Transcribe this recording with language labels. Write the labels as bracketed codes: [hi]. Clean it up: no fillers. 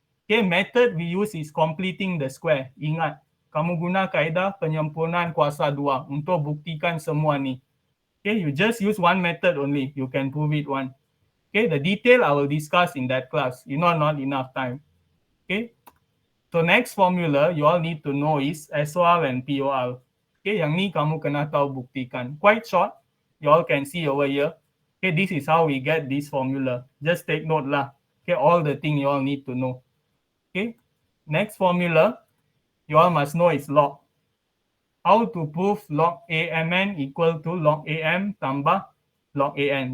[ms] Okay, [en] method we use is completing the square. [ms] Ingat, kamu guna kaedah penyempurnaan kuasa 2 untuk buktikan semua ni. [en] Okay, you just use one method only. You can prove it one. Okay, the detail I will discuss in that class. You know, not enough time. Okay, so next formula you all need to know is SOR and POR. [ms] Okay, yang ni kamu kena tahu buktikan. [en] Quite short. You all can see over here. Okay, this is how we get this formula. Just take note lah. Okay, all the thing you all need to know. Okay, next formula you all must know is log. How to prove log AMN equal to log AM tambah log AN.